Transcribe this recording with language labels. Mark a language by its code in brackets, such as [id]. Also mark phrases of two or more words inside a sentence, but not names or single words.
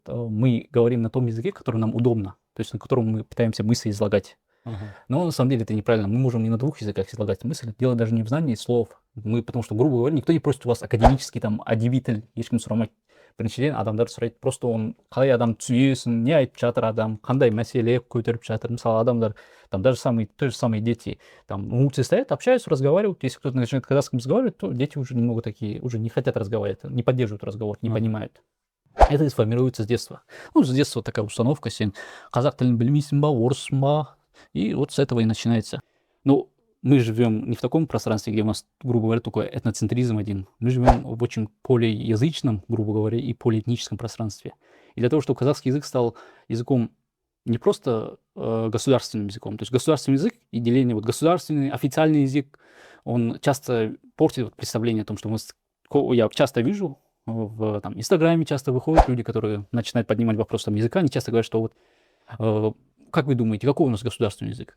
[ru] мы говорим на том языке, который нам удобно, то есть на котором мы пытаемся мысли излагать. Ага. Но на самом деле это неправильно. Мы можем и на двух языках излагать мысль. Дело даже не в знании слов. Потому что, грубо говоря, никто не просит у вас академический там адибитель, [kk] ешкім сұрамайды. Біріншіден адамдар сұрайды, просто он қалай адам түсінесің, не айтып жатыр адам, қандай мәселе көтеріп жатыр. Мысалы, адамдар, [ru] там даже те же самые дети, там на улице стоят, общаются, разговаривают. Если кто-то начинает казахским разговаривать, то дети уже немного такие, уже не хотят разговаривать, не поддерживают разговор, не понимают. Это сформируется с детства. Ну, с детства такая установка, [kk] сен қазақ тілін білмейсің ба, орыссың ба, [ru] и вот с этого и начинается. Ну, мы живем не в таком пространстве, где у нас, грубо говоря, только этноцентризм один. Мы живем в очень полиязычном, грубо говоря, и полиэтническом пространстве. И для того, чтобы казахский язык стал языком не просто государственным языком, то есть государственный язык и деление, вот государственный, официальный язык, он часто портит вот представление о том, что я часто вижу в там, Инстаграме часто выходят люди, которые начинают поднимать вопрос там, языка, они часто говорят, что вот как вы думаете, какой у нас государственный язык?